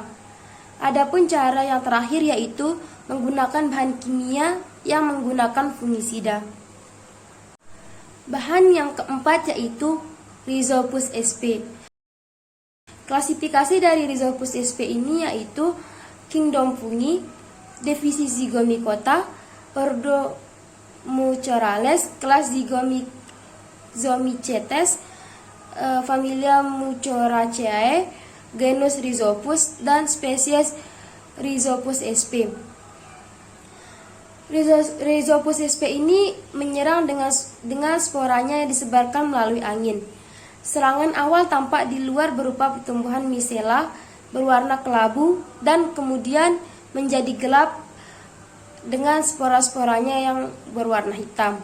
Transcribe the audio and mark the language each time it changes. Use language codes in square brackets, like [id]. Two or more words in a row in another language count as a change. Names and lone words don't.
[id] Adapun cara yang terakhir yaitu menggunakan bahan kimia yang menggunakan fungisida. Bahan yang keempat yaitu Rhizopus sp. Klasifikasi dari Rhizopus sp ini yaitu Kingdom Fungi, divisi Zygomicota, ordo Mucorales, kelas Zygomycetes, familia Mucoraceae, genus Rhizopus, dan spesies Rhizopus sp. Rhizopus sp ini menyerang dengan sporanya yang disebarkan melalui angin. Serangan awal tampak di luar berupa pertumbuhan misela berwarna kelabu dan kemudian menjadi gelap dengan spora-sporanya yang berwarna hitam.